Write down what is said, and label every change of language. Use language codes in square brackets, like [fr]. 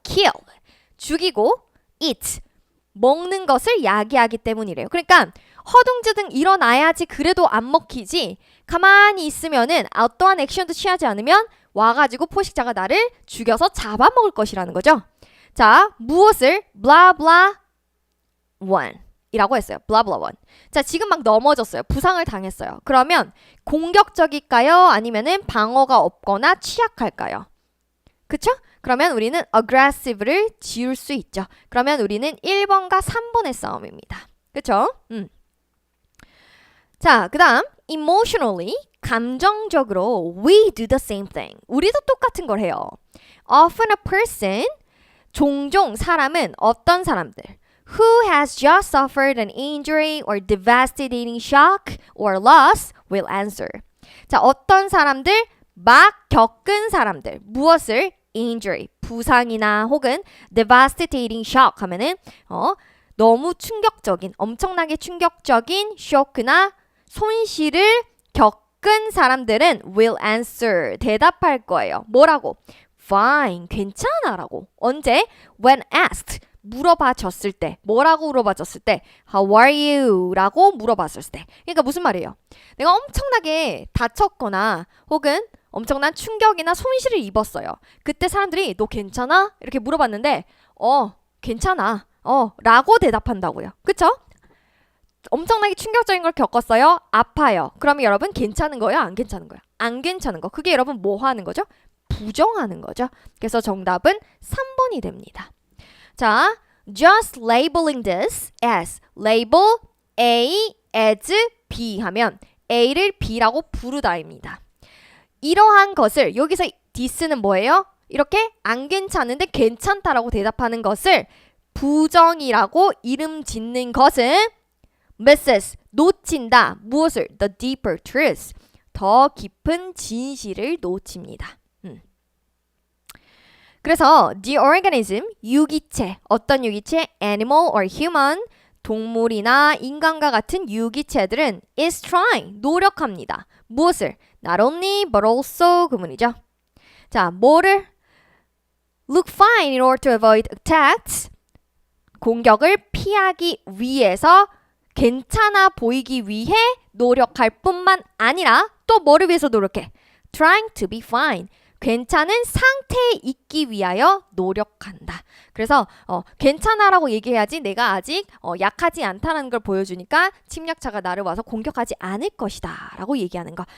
[ko] kill, 죽이고, eat, 먹는 것을 야기하기 때문이래요. 그러니까 허둥지둥 일어나야지 그래도 안 먹히지, 가만히 있으면은 어떠한 액션도 취하지 않으면 와가지고 포식자가 나를 죽여서 잡아먹을 것이라는 거죠. 자, 무엇을? [en] blah blah one [ko] 이라고 했어요. [en] blah blah one. [ko] 자, 지금 막 넘어졌어요. 부상을 당했어요. 그러면 공격적일까요? 아니면은 방어가 없거나 취약할까요? 그쵸? 그러면 우리는 aggressive를 지울 수 있죠. 그러면 우리는 1번과 3번의 싸움입니다. 그쵸? 자, 그 다음 [en] emotionally, 감정적으로 we do the same thing. [ko] 우리도 똑같은 걸 해요. [en] Often a person, [ko] 종종 사람은, 어떤 사람들, [en] who has just suffered an injury or devastating shock or loss will answer. [ko] 자, 어떤 사람들, 막 겪은 사람들, 무엇을? injury, 부상이나 혹은 [en] devastating shock [ko] 하면은 너무 충격적인, 엄청나게 충격적인 쇼크나 손실을 겪은 사람들은 [en] will answer, [ko] 대답할 거예요. 뭐라고? fine, 괜찮아 라고. 언제? [en] when asked, [ko] 물어봐줬을 때. 뭐라고 물어봐줬을 때? [en] how are you? [ko] 라고 물어봤을 때. 그러니까 무슨 말이에요? 내가 엄청나게 다쳤거나 혹은 엄청난 충격이나 손실을 입었어요. 그때 사람들이 너 괜찮아? 이렇게 물어봤는데 괜찮아. 라고 대답한다고요. 그쵸? 엄청나게 충격적인 걸 겪었어요. 아파요. 그러면 여러분 괜찮은 거예요? 안 괜찮은 거예요? 안 괜찮은 거. 그게 여러분 뭐 하는 거죠? 부정하는 거죠. 그래서 정답은 3번이 됩니다. [en] 자, just labeling this as, label A as B [ko] 하면 A를 B라고 부르다입니다. 이러한 것을, 여기서 this는 뭐예요? 이렇게 안 괜찮은데 괜찮다라고 대답하는 것을 부정이라고 이름 짓는 것은 misses, 놓친다. 무엇을? [en] the deeper truth, [ko] 더 깊은 진실을 놓칩니다. 그래서 the organism, 유기체, 어떤 유기체? [en] animal or human, [ko] 동물이나 인간과 같은 유기체들은 [en] is trying, [ko] 노력합니다. 무엇을? Not only but also 구문이죠. 자, 뭐를? [en] Look fine in order to avoid attacks. [ko] 공격을 피하기 위해서 괜찮아 보이기 위해 노력할 뿐만 아니라 또 뭐를 위해서 노력해? [en] Trying to be fine. [ko] 괜찮은 상태에 있기 위하여 노력한다. 그래서 괜찮아라고 얘기해야지 내가 아직 약하지 않다는 걸 보여주니까 침략자가 나를 와서 공격하지 않을 것이다 라고 얘기하는 거.